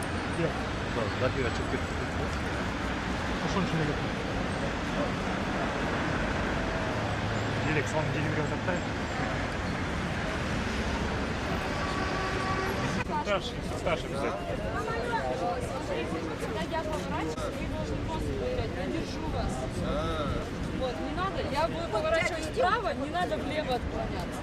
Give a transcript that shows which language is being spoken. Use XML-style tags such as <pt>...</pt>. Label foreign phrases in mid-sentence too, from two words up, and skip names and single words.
<tr>Yok. Tamam, radyoyu açık ettirecek mi? Kuşun içine götür. Direkt son gelin biraz atlayın.</tr> <ru>Старший обязательно. Когда я поворачиваюсь, вы должны просто проверять. Я держу вас. Вот, не надо, я буду поворачивать вправо, не надо влево отклоняться.</ru>